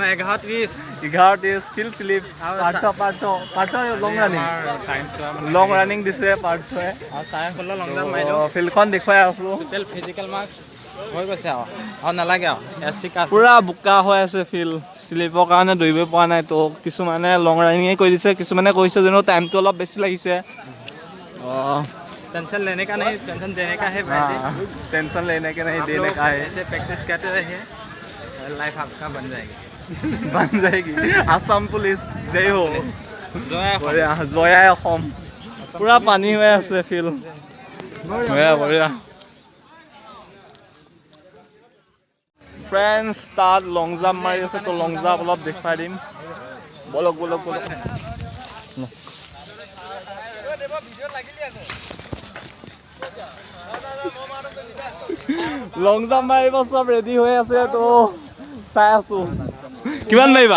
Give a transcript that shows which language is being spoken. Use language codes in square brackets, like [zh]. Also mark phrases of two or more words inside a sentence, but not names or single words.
[as] 11:30 [en] field slip [as] পাৰ্থ [en] long running [as] দিছে পাৰ্থই ফিল্ডখন দেখুৱাই আছোঁ [en] physical marks [as] হৈ গৈছে আৰু নালাগে আৰু পূৰা বোকা হৈ আছে [en] field slipৰ [as] কাৰণে দৌৰিব পৰা নাই তো কিছুমানে [en] long runningে [as] কৰি দিছে কিছুমানে কৈছে যেনো টাইমটো অলপ বেছি লাগিছে অঁ [hi] टेंशन लेने का नहीं टेंशन देने का है टेंशन लेने के नहीं देने का है ऐसे प्रैक्टिस करते रहिए लाइफ आपका बन जाएगी आसाम पुलिस जय हो [as] জয়া অসম পুৰা পানী হৈ আছে ফিল্ড বঢ়িয়া ফ্ৰেণ্ডছ তাত [en] long jump [as] মাৰি আছে তো [en] long jump [as] অলপ দেখুৱাই দিম বলক [en] long jump [as] মাৰিব চব ৰেডি হৈ আছে তো চাই আছো কিমান মাৰিবা